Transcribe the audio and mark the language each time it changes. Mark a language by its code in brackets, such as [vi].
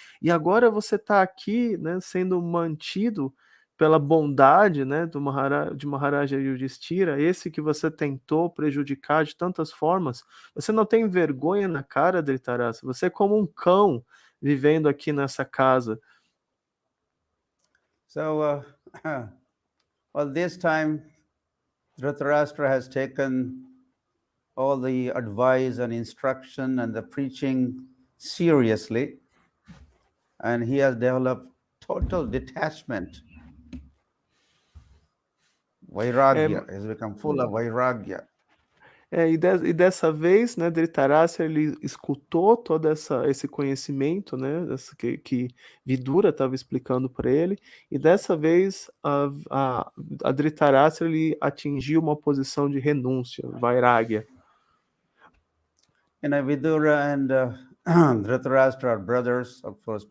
[pt] E agora você está aqui, né? Sendo mantido pela bondade, né, de Maharaja Yudhishthira, esse que você tentou prejudicar de tantas formas, você não tem vergonha na cara, Dhritarashtra? Você é como um cão vivendo aqui nessa casa. [en] So, well, this time, Dhritarashtra has taken all the advice and instruction and the preaching seriously, and he has developed total detachment. Vairagya, has become full of Vairagya. [pt] E dessa vez, né, Dhritarashtra, ele escutou todo esse conhecimento, né, que Vidura estava explicando para ele, e dessa vez a Dhritarashtra ele atingiu uma posição de renúncia, Vairagya. [en] Vidura and Dhritarashtra are brothers, of course.